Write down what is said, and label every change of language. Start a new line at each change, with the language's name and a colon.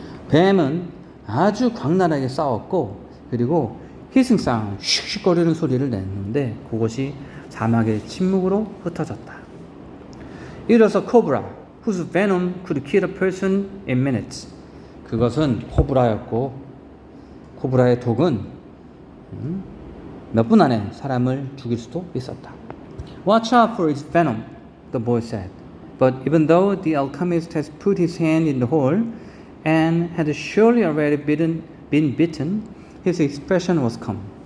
Korean: 뱀은 아주 광란하게 싸웠고, 그리고
English: hissing sound,
Korean: 슉슉거리는 소리를 냈는데, 그것이 사막의 침묵으로 흩어졌다.
English: It was a cobra, whose venom could kill a person in minutes.
Korean: 그것은 코브라였고, 코브라의 독은 몇 분 안에 사람을 죽일 수도 있었다.
English: Watch out for its venom, the boy said. But even though the alchemist has put his hand in the hole and had surely already been bitten, his expression was calm.